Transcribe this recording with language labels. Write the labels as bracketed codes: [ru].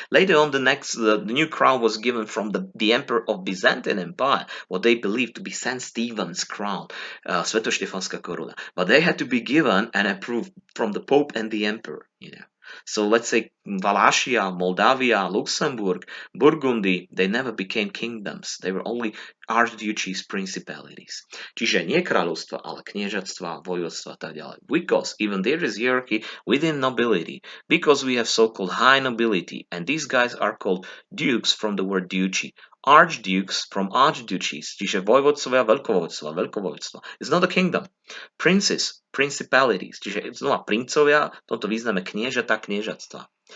[en] Later on, the new crown was given from the emperor of Byzantine Empire, what they believed to be Saint Stephen's crown, Svetoštefanská koruna. But they had to be given and approved from the Pope and the emperor. So let's say Wallachia, Moldavia, Luxembourg, Burgundy, they never became kingdoms. They were only archduchies, principalities. [sk] Čiže nie kráľovstva, ale kniežatstva, vojvodstva a tak ďalej. [en] Because even there is hierarchy within nobility. Because we have so-called high nobility, and these guys are called dukes from the word duchy. Archdukes from archduchies, [sk] čiže vojvodcovia, veľkovojvodstva. [en] It's not a kingdom. Princes, principalities, [sk] čiže znova princovia, v tomto význame kniežata, kniežatstva.